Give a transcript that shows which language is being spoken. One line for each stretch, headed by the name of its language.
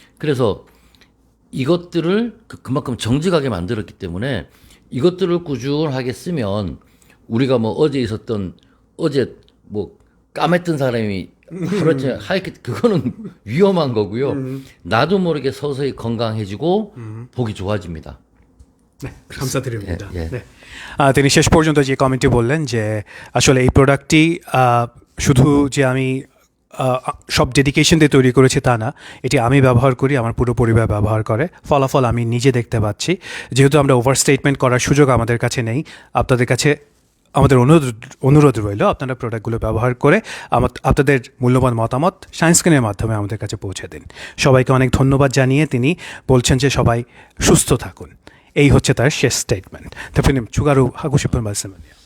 Korean: 그래서 이것들을 그만큼 정직하게 만들었기 때문에 이것들을 꾸준하게 쓰면 우리가 뭐 어제 뭐 까맸던 사람이 하루아침에 하얗게 그거는 위험한 거고요. 나도 모르게 서서히 건강해지고 보기 좋아집니다. 네, 감사드립니다. 예, 예. 네.
Bangla: তিনি শেষ পর্যন্ত যে কমেন্টটি বললেন যে আসলে এই প্রোডাক্টটি শুধু যে আমি সব ডেডিকেশন দিয়ে তৈরি করেছি তা না, এটি আমি ব্যবহার করি, আমার পুরো পরিবার ব্যবহার করে, ফলাফল আমি নিজে দেখতে পাচ্ছি। যেহেতু আমরা ওভার স্টেটমেন্ট করার সুযোগ আমাদের কাছে নেই, আপনাদের কাছে আমাদের অনুরোধ রইল আপনারা প্রোডাক্টগুলো ব্যবহার করে আপনাদের মূল্যবান মতামত সায়েন্সক্রিনের মাধ্যমে আমাদের কাছে পৌঁছে দিন। সবাইকে অনেক ধন্যবাদ জানিয়ে তিনি বলছেন যে সবাই সুস্থ থাকুন। এই হচ্ছে তার শেষ 스테이트먼트.
Korean: 대표님 추가로 하고 싶은 말씀은요?